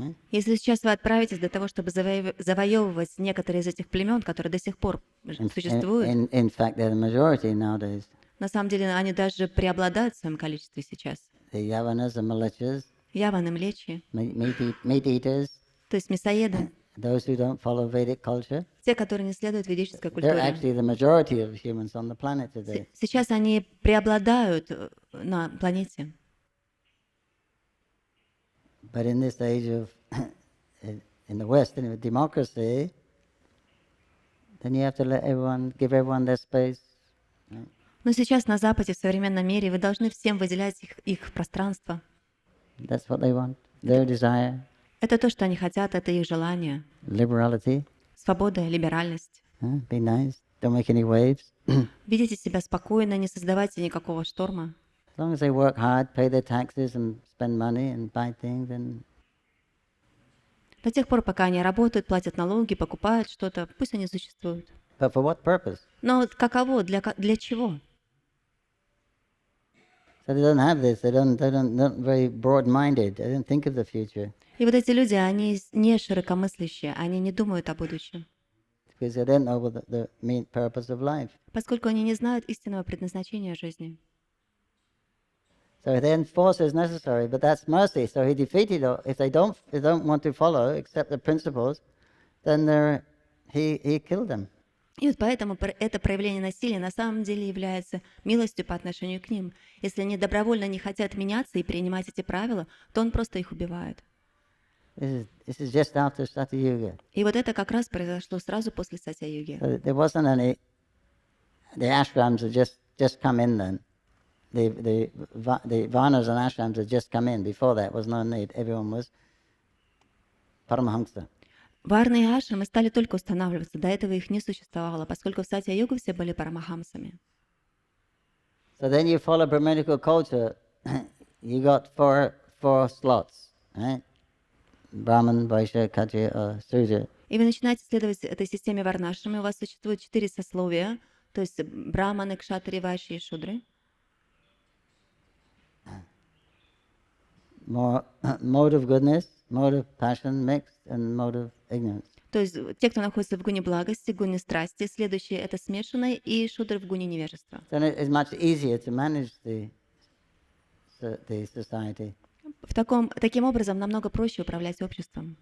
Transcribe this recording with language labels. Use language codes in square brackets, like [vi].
[ru] Если сейчас вы отправитесь для того, чтобы завоевывать некоторые из этих племен, которые до сих пор существуют, [en] In fact, they're the majority nowadays. [ru] на самом деле они даже преобладают в своем количестве сейчас. [en] The Yavanas, the Malachas, [ru] Яваны, млечи, [en] meat eaters, [ru] то есть мясоеды, [en] those who don't follow Vedic culture. [ru] те, которые не следуют ведической [en] They're [ru] культуре. [en] actually the majority of humans on the planet today. [ru] Сейчас они преобладают на планете. [en] But in this age of, in the West, in democracy, then you have to give everyone their space. [ru] Но сейчас на Западе, в современном мире, вы должны всем выделять их пространство. [en] That's what they want, their desire. [ru] Это то, что они хотят, это их желание. [en] Liberality. [ru] Свобода, либеральность. [en] Be nice. Don't make any waves. [ru] Ведите себя спокойно, не создавайте никакого шторма. [en] As long as they work hard, pay their taxes and spend money and buy things, then [ru] До тех пор, пока они работают, платят налоги, покупают что-то, пусть они существуют. [en] but for what purpose? [ru] Но вот каково, для чего? [en] So they don't have this. They're not very broad-minded. They don't think of the future [ru] И вот эти люди, они не широкомыслящие, они не думают о будущем, [en] because they don't know what the main purpose of life. [ru] поскольку они не знают истинного предназначения жизни. [en] So then force is necessary, but that's mercy. So he defeated. If they don't want to follow, accept the principles, then he killed them. [ru] И вот поэтому это проявление насилия на самом деле является милостью по отношению к ним. Если они добровольно не хотят меняться и принимать эти правила, то он просто их убивает. [en] This is just after Satyuga. [ru] И вот это как раз произошло сразу после Сатья-юги. [en] So there wasn't any. The ashrams had just come in then. The varnas and ashrams had just come in. Before that was no need. Everyone was Paramahamsa. [ru] Варны и ашрамы стали только устанавливаться, до этого их не существовало, поскольку в Сатья-югу все были парамахамсами. [en] So then you follow Brahminical culture. You got four slots, right? Brahman, Vaishya, Kshatriya, or Sudra. [ru] И вы начинаете следовать этой системе варнашрами, у вас существует 4 сословия, то есть браманы, кшатри, вайши и шудры. [en] Mode of goodness, mode of passion mixed, and mode of ignorance. [ru] То есть те, кто находится в гуне благости, гуне страсти, следующие это смешанные, и шудры в гуне невежества. [en] Then it is much easier to manage the society, [ru] Таким образом намного проще управлять обществом.